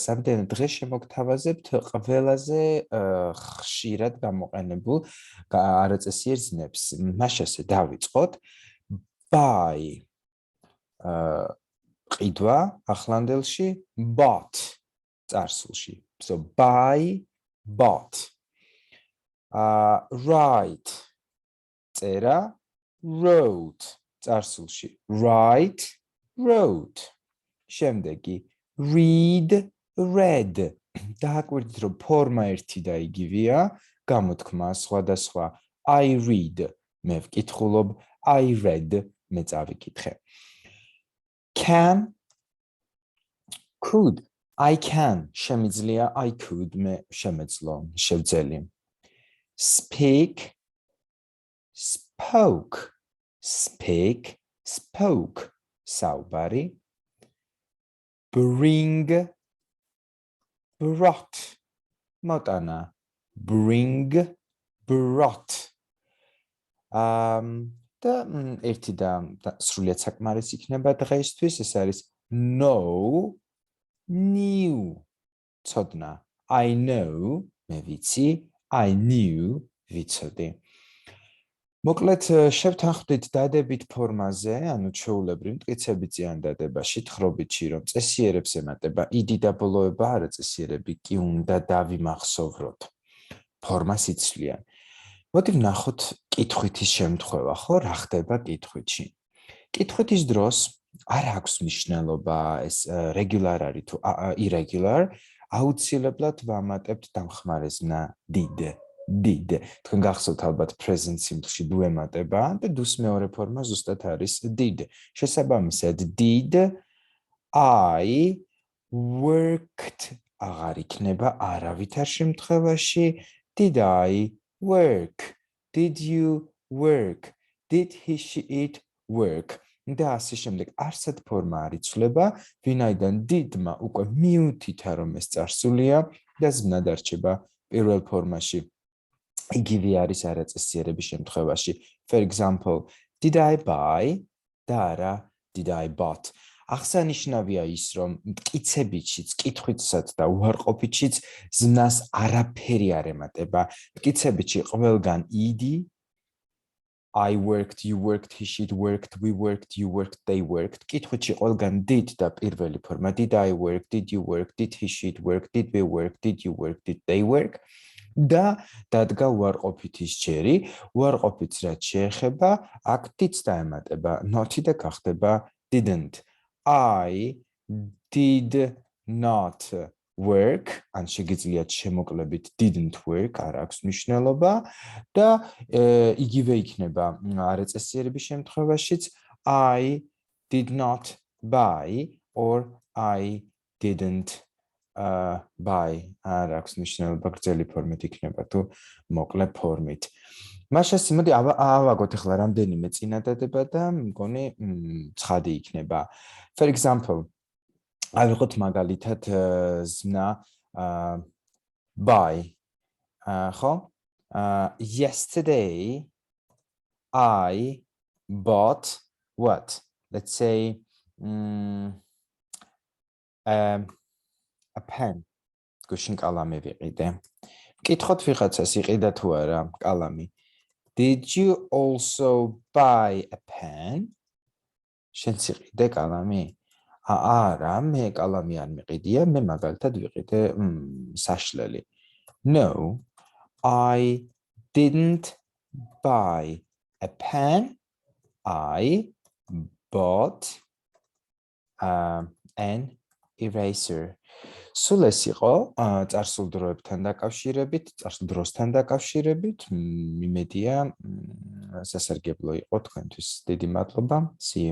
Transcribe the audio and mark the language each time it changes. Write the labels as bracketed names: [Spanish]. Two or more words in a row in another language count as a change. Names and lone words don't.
[Georgian] ამდენად დღეს შემოგთავაზებთ ყველაზე ხშირად გამოყენებულ არაწესიერ ზმნებს. მაშასე დავიწყოთ. Buy, ყიდვა ახლანდელში, bought, წარსულში. [English] So buy, bought. Write, წერა, wrote, წარსულში. Write, wrote. შემდეგი, read, read. [Georgian] დააკვირდით, რომ ფორმა ერთი და იგივეა, გამოთქმა სხვადასხვა. [English] I read, [Georgian] მე ვკითხულობ, [English] I read, [Georgian] მე წავიკითხე. [English] Can, could, I can, შემიძლია, I could, [Georgian] მე შემეძლო, შევძელი. [English] Speak, spoke, speak, spoke, საუბარი. Bring, brought, მოტანა. Bring, brought. [Georgian] და ერთი და სრულიად საკმარისი იქნება დღეისთვის, ეს არის [English] know, knew, [Georgian] ცოდნა. [English] I know, [Georgian] მე ვიცი, [English] I knew, [Georgian] ვიცოდი. მოკლედ შევთანხმდით დადებით ფორმაზე, ანუ ჩვეულებრივ მტკიცებიწიან დადებაში, თხრობითში, რომ წესიერებს ემატება ed დაბოლოება, არაწესიერები კი უნდა დავიმახსოვროთ. ფორმას იცვლიან. მოდი ვნახოთ კითხვითის შემთხვევა, ხო, რა ხდება კითხვითში. კითხვითის დროს არ აქვს მნიშვნელობა ეს regular არის თუ irregular, აუცილებლად ვამატებთ დამხმარე ზმნა did. თქვენ გახსოვთ ალბათ [English] present simple- [Georgian] ში do ემატება და do-ს მეორე ფორმა ზუსტად არის did. შესაბამისად [English] did I worked [Georgian] აღარ იქნება არავითარ შემთხვევაში. [English] Did I work? Did you work? Did he, she, it work? [Georgian] და ასე შემდეგ. არსად ფორმა არ იცვლება, ვინაიდან did-მა უკვე მიუთითა, რომ ეს წარსულია და ზმნა დარჩება პირველ ფორმაში. იგივე არის არაწესიერების შემთხვევაში. [English] For example, did I buy? [Georgian] და არა, [English] did I bought? [Georgian] აღსანიშნავია ის, რომ მტკიცებითშიც, კითხვითსაც და უარყოფითშიც ზმნას არაფერი არ ემატება. მტკიცებითში ყველგან ed, [English] I worked, you worked, he, she worked, we worked, you worked, they worked. [Georgian] კითხვით ყველგან did და პირველი ფორმა [English] did I work, did you work, did he, she work, did we work, did you work, did they work. [Georgian] და დადგა უარყოფითის ჯერი, უარყოფითს რაც შეეხება, აქ did-ს დაემატება not-ი და გახდება didn't. [English] I did not work, [Georgian] ან შეგიძლიათ შემოკლებით [English] didn't work, [Georgian] არ აქვს მნიშვნელობა და იგივე იქნება არეწესიერების შემთხვევაშიც [English] I did not buy or I didn't buy, [Georgian] არ აქვს მნიშვნელობა გრძელი ფორმით იქნება თუ მოკლე ფორმით. მაშას მოდი ავაგოთ ახლა რამდენიმე წინადადება და მგონი ცხადი იქნება. [English] For example, [Georgian] ავიღოთ მაგალითად ზმნა buy. ხო? [English] Yesterday I bought what? Let's say a pen. [Georgian] გუშინ კალამი ვიყიდე. მკითხოთ ვიღაცას იყიდა თუ არა კალამი. [English] Did you also buy a pen? [Georgian] შენც იყიდე კალამი? არა, მე კალამი არ მიყიდია, მე მაგალითად ვიყიდე საშლელი. [English] No, I didn't buy a pen. I bought an eraser. [Georgian] სულ ეს იყო წარსულ დროებთან დაკავშირებით, წარსულ დროსთან დაკავშირებით, იმედია სასარგებლო იყო თქვენთვის. დიდი მადლობა. [English] See you.